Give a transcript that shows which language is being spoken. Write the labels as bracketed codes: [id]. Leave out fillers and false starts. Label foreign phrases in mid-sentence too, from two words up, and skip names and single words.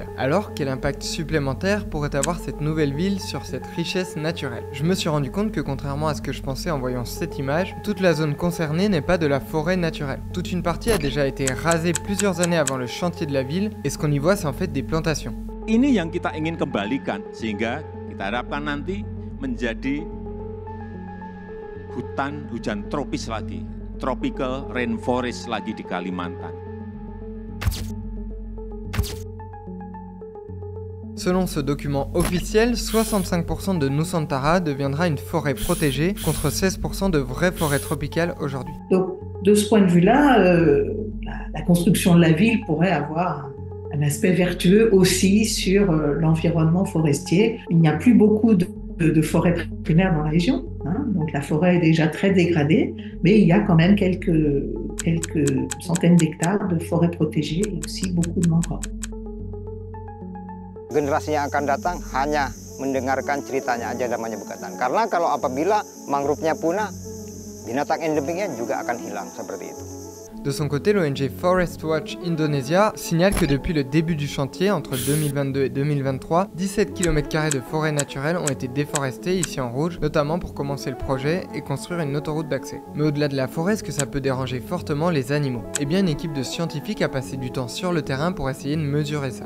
[fr] Alors, quel impact supplémentaire pourrait avoir cette nouvelle ville sur cette richesse naturelle? Je me suis rendu compte que contrairement à ce que je pensais en voyant cette image, toute la zone concernée n'est pas de la forêt naturelle. Toute une partie a déjà été rasée plusieurs années avant le chantier de la ville, et ce qu'on y voit c'est en fait des plantations. [id] Ini yang kita ingin kembalikan sehingga kita harapkan nanti menjadi hutan hujan tropis lagi, [en] tropical rainforest [id] lagi di Kalimantan. [fr] Selon ce document officiel, 65% de Nusantara deviendra une forêt protégée contre 16% de vraies forêts tropicales aujourd'hui. Donc, de ce point de vue-là, la construction de la ville pourrait avoir un aspect vertueux aussi sur l'environnement forestier. Il n'y a plus beaucoup de forêts primaires dans la région, hein, donc la forêt est déjà très dégradée, mais il y a quand même quelques centaines d'hectares de forêts protégées et aussi beaucoup de mangroves. [id] Generasi yang akan datang hanya mendengarkan ceritanya aja namanya Bekantan. Karena kalau apabila mangrove-nya punah, binatang endemiknya juga akan hilang seperti itu. [fr] De son côté, l'ONG Forest Watch Indonesia signale que depuis le début du chantier, entre 2022 et 2023, 17 km² de forêts naturelles ont été déforestées ici en rouge, notamment pour commencer le projet et construire une autoroute d'accès. Mais au-delà de la forêt, est-ce que ça peut déranger fortement les animaux? Eh bien, une équipe de scientifiques a passé du temps sur le terrain pour essayer de mesurer ça.